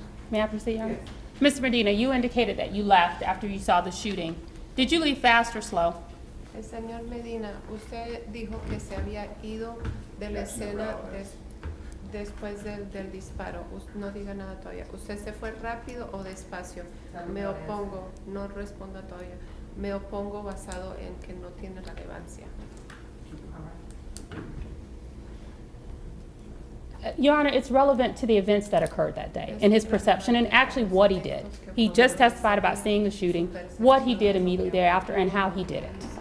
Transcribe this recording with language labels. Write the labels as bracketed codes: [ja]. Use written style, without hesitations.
[en] May I proceed, Your Honor? Mr. Medina, you indicated that you left after you saw the shooting. Did you leave fast or slow? [es] El señor Medina, usted dijo que se había ido de la escena después del disparo. No diga nada todavía. ¿Usted se fue rápido o despacio? Me opongo, no responda todavía. Me opongo basado en que no tiene relevancia. [en] All right. Your Honor, it's relevant to the events that occurred that day and his perception and actually what he did. He just testified about seeing the shooting, what he did immediately thereafter, and how he did it.